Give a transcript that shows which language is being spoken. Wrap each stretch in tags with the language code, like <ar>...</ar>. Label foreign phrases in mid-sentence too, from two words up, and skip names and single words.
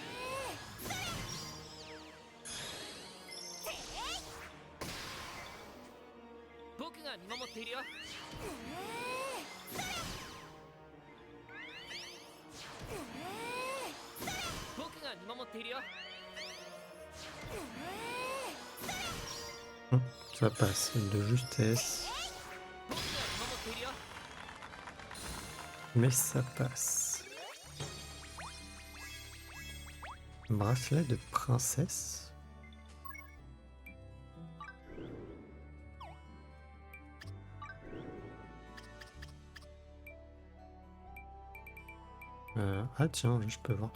<ja>僕が見守っているよ。僕が見守っているよ。</ja> <fr>Ça passe de justesse,</fr> <ja>僕が見守っているよ。</ja> <fr>mais ça passe. Bracelet de princesse. Ah tiens, je peux voir.</fr>